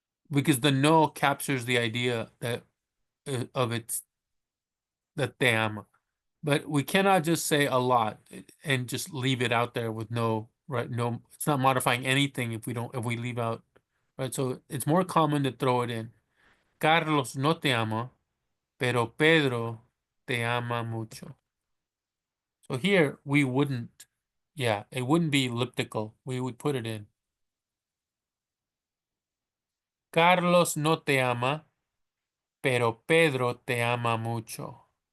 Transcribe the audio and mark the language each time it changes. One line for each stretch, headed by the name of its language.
English: Because the no captures the idea that of its that
Spanish: te ama.
English: But we cannot just say a lot and just leave it out there with no, right? No, it's not modifying anything if we leave out, right? So it's more common to throw it in.
Spanish: Carlos no te ama, pero Pedro te ama mucho.
English: So here we wouldn't, yeah, it wouldn't be elliptical. We would put it in.
Spanish: Carlos no te ama, pero Pedro te ama mucho.